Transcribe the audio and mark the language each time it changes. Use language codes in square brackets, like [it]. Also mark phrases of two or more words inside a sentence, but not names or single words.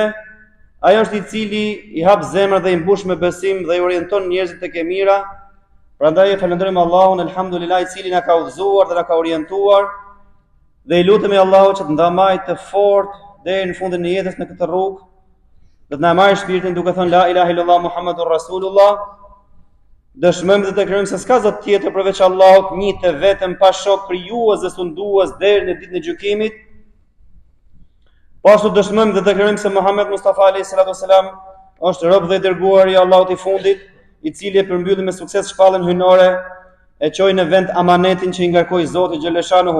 [sq] Ai është I cili I hap zemrat dhe I mbush me besim dhe I orienton njerëzit tek e mira. Prandaj falenderojmë Allahun, elhamdulillah, I cili na ka udhëzuar dhe na ka orientuar. Dhe I lutemi Allahut që të ndamaj të fortë deri në fundin e jetës në këtë rrugë. Dhe të na marrë shpirtin duke thënë [ar] لا إله إلا الله محمد رسول الله. [sq] Dëshmojmë dhe të kërkojmë se s'ka zot tjetër përveç Allahut, një të vetëm pa shok, krijues dhe sundues deri në ditën e gjykimit. Po ashtu dëshmojmë dhe të kërkojmë se Muhammed Mustafa [ar] عليه الصلاة والسلام [sq] është rob dhe I dërguar I Allahut I fundit, I cili e përmbylli me sukses shpallën hyjnore, e çoi në vend amanetin që I ngarkoi Zoti xhaleshanuhu.